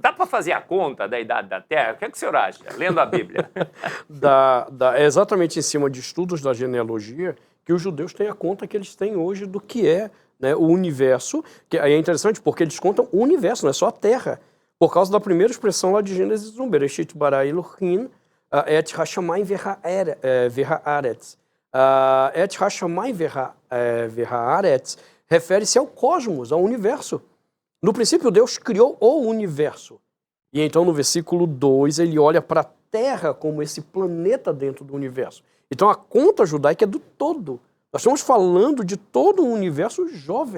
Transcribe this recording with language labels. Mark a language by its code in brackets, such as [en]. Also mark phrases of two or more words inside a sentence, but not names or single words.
[pt] Dá para fazer a conta da idade da Terra? O que é que o senhor acha, lendo a Bíblia? É exatamente em cima de estudos da genealogia que os judeus têm a conta que eles têm hoje do que é, né, o universo. Que aí é interessante porque eles contam o universo, não é só a Terra. Por causa da primeira expressão lá de Gênesis 1, [he] בראשית ברא אלהים את השמים והארץ. את השמים והארץ [pt] refere-se ao cosmos, ao universo. No princípio, Deus criou o universo. E então, no versículo 2, ele olha para a Terra como esse planeta dentro do universo. Então, a conta judaica é do todo. Nós estamos falando de todo um universo jovem.